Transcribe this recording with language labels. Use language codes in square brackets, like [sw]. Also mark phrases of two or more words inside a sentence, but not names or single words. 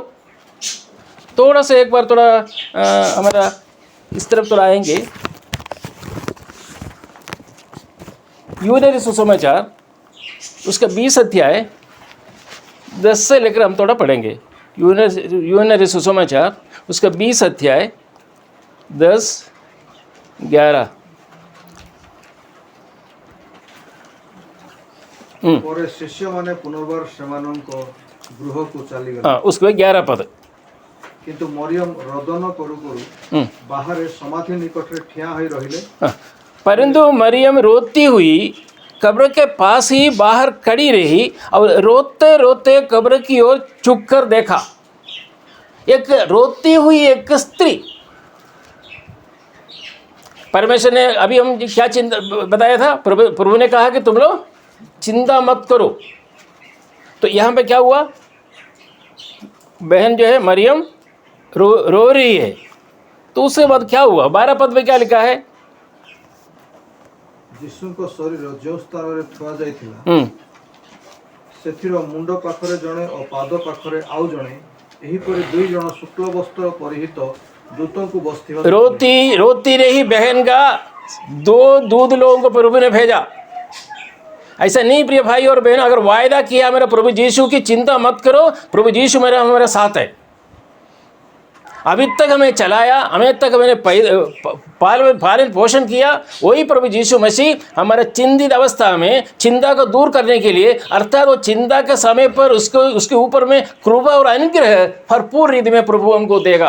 [hi] थोड़ा सा एक बार थोड़ा हमारा इस तरफ थोड़ा आएंगे। यूहन्ना सुसमाचार उसका 20 अध्याय 10 से लेकर हम थोड़ा पढ़ेंगे। यूहन्ना सुसमाचार उसका 20 अध्याय 10-11। [or] ପରେ ଶିଷ୍ୟମାନେ ପୁନର୍ବାର ସେମାନଙ୍କ ଗୃହକୁ ଚାଲିଗଲେ। [hi] हाँ, उसके 11 पद। [or] କିନ୍ତୁ ମରିୟମ ରୋଦନ କରୁ କରୁ ବାହାରେ ସମାଧି ନିକଟରେ ଠିଆ ହୋଇ ରହିଲେ। [hi] हाँ, परंतु मरियम रोती हुई कब्र के पास ही बाहर खड़ी रही और रोते रोते कब्र की ओर झुक कर देखा। एक रोती हुई एक स्त्री। परमेश्वर ने अभी हम क्या चिंता बताया था, प्रभु ने कहा कि तुम लोग चिंता मत करो। तो यहाँ पे क्या हुआ? बहन जो है मरियम रो रही है। तो उसके बाद क्या हुआ? 12 पद में क्या लिखा है? [or] ଯୀଶୁଙ୍କ ଶରୀର ଯେଉଁ ସ୍ଥାନରେ ଥୁଆ ଯାଇଥିଲା ସେଥିର ମୁଣ୍ଡ ପାଖରେ ଜଣେ ଓ ପାଦ ପାଖରେ ଆଉ ଜଣେ, ଏହିପରି 2 ଜଣ ଶୁକ୍ଳ ବସ୍ତ୍ର ପରିହିତ [hi] दूतों बस्ती रोती रही बहन का 2 दूत लोगों को प्रभु ने भेजा। ऐसा नहीं प्रिय भाई और बहन, अगर वायदा किया मेरा प्रभु यीशु की चिंता मत करो, प्रभु यीशु मेरा हमारे साथ है। अभी तक हमें चलाया, हमें तक मैंने पालन पोषण किया, वही प्रभु यीशु मसीह हमारे चिंतित अवस्था में चिंता को दूर करने के लिए, अर्थात वो चिंता के समय पर उसके ऊपर में कृपा और अनुग्रह भरपूर रीति में प्रभु हमको देगा।